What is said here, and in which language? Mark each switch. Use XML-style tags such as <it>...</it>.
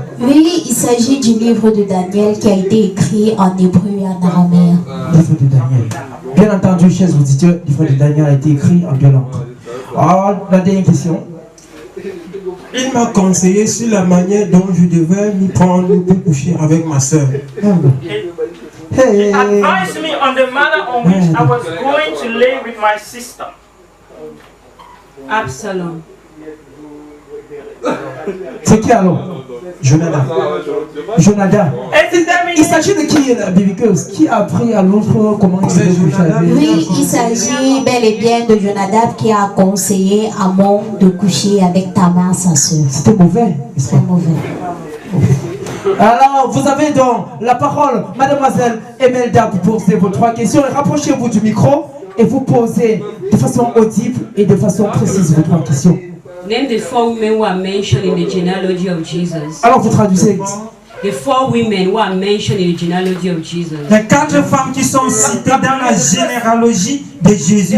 <fr>Oui, il s'agit du livre de Daniel qui a été écrit en hébreu et en araméen. Livre de Daniel. Bien entendu, chers auditeurs, le livre de Daniel a été écrit en 2 langues. Alors, la dernière question. Il m'a conseillé sur la manière dont je devais m'y prendre pour coucher avec ma soeur.</fr> <en>He advised me on the manner on which I was going to lay with my sister.</en> <fr>Absalom. C'est qui alors? Jonadab. Jonadab. Il s'agit de qui, la bibliqueuse? Qui a appris à l'autre comment il s'est couché? Oui, il s'agit bel et bien de Jonadab qui a conseillé à Amon de coucher avec Tamar, sa sœur. C'était mauvais. Très mauvais. Alors, vous avez donc la parole, mademoiselle Emelda, pour poser vos 3 questions. Et rapprochez-vous du micro et vous posez de façon audible et de façon précise vos 3 questions.</fr> <en>Name the 4 women who are mentioned in the genealogy of Jesus.</en> <fr>Alors, vous traduisez.</fr> <en>The 4 women who are mentioned in the genealogy of Jesus.</en> <fr>Les 4 femmes qui sont citées dans la généalogie de Jésus.</fr>